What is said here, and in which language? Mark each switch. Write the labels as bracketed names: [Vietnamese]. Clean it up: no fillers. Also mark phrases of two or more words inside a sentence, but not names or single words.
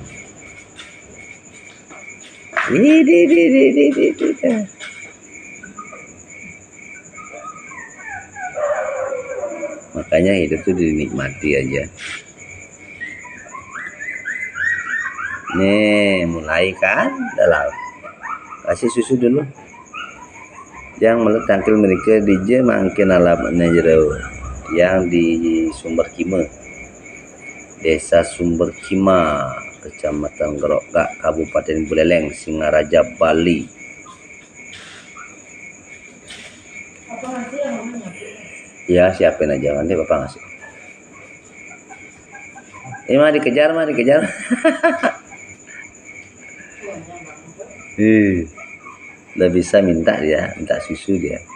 [Indonesian] Makanya hidup tuh dinikmati aja. Nih mulai kan dalam kasih susu dulu. Yang meletangkil mereka DJ makin alamatnya jero. Yang di Sumber Kime, Desa Sumber Kima, Kecamatan Gerokak, Kabupaten Buleleng, Singaraja, Bali. Ya siapin aja nanti Bapak ngasih. Ini mah dikejar. Udah bisa minta susu dia.